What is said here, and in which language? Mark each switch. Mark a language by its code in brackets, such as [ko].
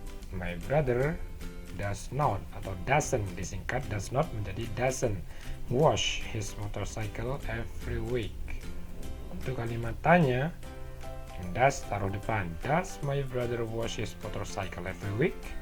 [en] My brother does not [id] atau [en] doesn't, [id] disingkat [en] does not [id] menjadi [en] doesn't wash his motorcycle every week. [id] Untuk kalimat tanya, does taruh depan. [en] Does my brother wash his motorcycle every week?